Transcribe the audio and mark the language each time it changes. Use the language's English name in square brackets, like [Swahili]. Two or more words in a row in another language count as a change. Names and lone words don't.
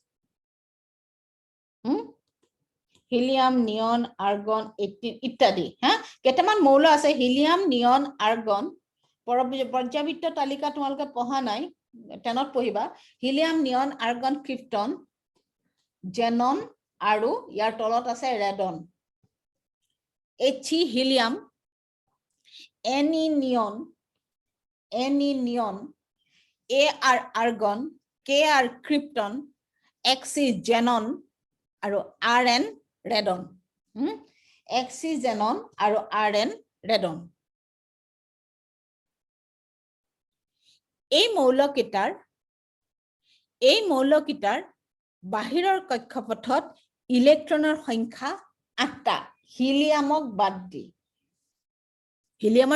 [Assamese] হিলিয়াম নিয়ন আৰ্গন 18 ইত্যাদি কেইটামান মৌল আছে হিলিয়াম নিয়ন আৰ্গন পৰ্যাবৃত্ত তালিকা তোমালোকে পঢ়া নাই 10ত পঢ়িবা হিলিয়াম নিয়ন আৰ্গন ক্ৰিপ্টন জেনন আৰু ইয়াৰ তলত আছে ৰেডন [English] He helium Ni neon Ar argon Kr krypton X xenon আৰু Rn radon X xenon আৰু Rn radon [Assamese] এই মৌলকেইটাৰ এই মৌলকিটাৰ বাহিৰৰ কক্ষপথত ইলেক্ট্ৰনৰ সংখ্যা 8টা হিলিয়ামক বাদ দি হিলিয়ামৰ